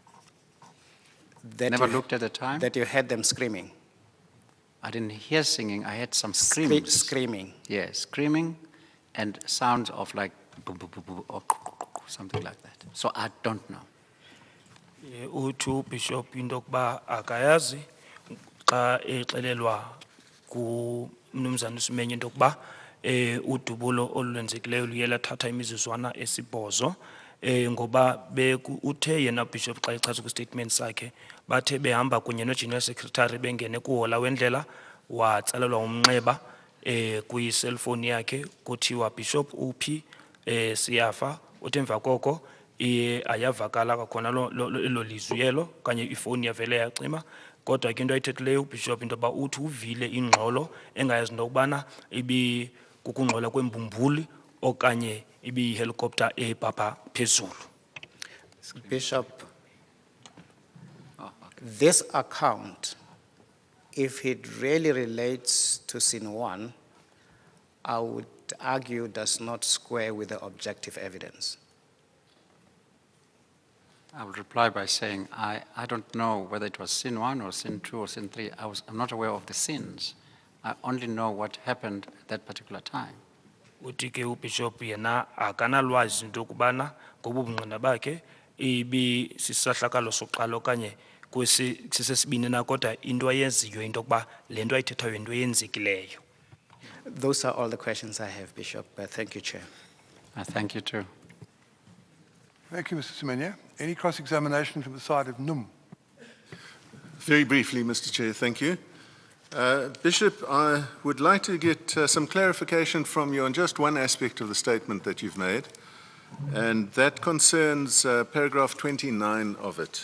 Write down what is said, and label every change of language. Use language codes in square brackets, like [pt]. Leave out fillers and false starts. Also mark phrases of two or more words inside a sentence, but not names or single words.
[en] Never looked at the time. That you heard them screaming. I didn't hear singing, I had some screams. Screaming. Yes, screaming and sounds of like boo, boo, boo, boo, or something like that. So I don't know. [xh] Uthi Bishop into yokuba akayazi xa exelelwa kuMnumzana uSimenye into yokuba udubulo olwenzekileyo luye lathatha imizuzwana esibhozo ngoba uthe yena Bishop xa echaza kwi-statement sakhe bathe behamba kunye no- [en] General Secretary [xh] bengene kuhola wendlela watsalelwa umnxeba kwi-cellphone yakhe kuthiwa Bishop uphi siyafa uthi emva koko ayavakala kwakhona elo lizwi elo kanye ifoni yavele yacima kodwa ke into ayithethileyo uBishop into yoba uthi uvile ingxolo engayazi into yokubana kukungxola kwembumbuli okanye ibiyihelicopter ebhabha phezulu. [en] Bishop, this account, if it really relates to scene 1, I would argue does not square with the objective evidence. I will reply by saying I don't know whether it was scene 1 or scene 2 or scene 3. I'm not aware of the scenes. I only know what happened at that particular time. [xh] Uthi ke uBishop yena akanalwazi into yokubana ngobungqina bakhe ibi sisahlakalo soqala okanye sisesibini na kodwa into ayeziyo into yokuba le nto ayithethayo into eyenzekileyo. [en] Those are all the questions I have, Bishop. Thank you, Chair. Thank you too. Thank you, Mr. Semenya. Any cross-examination from the side of NUM? Very briefly, Mr. Chair, thank you. Bishop, I would like to get some clarification from you on just one aspect of the statement that you've made, and that concerns paragraph 29 of it.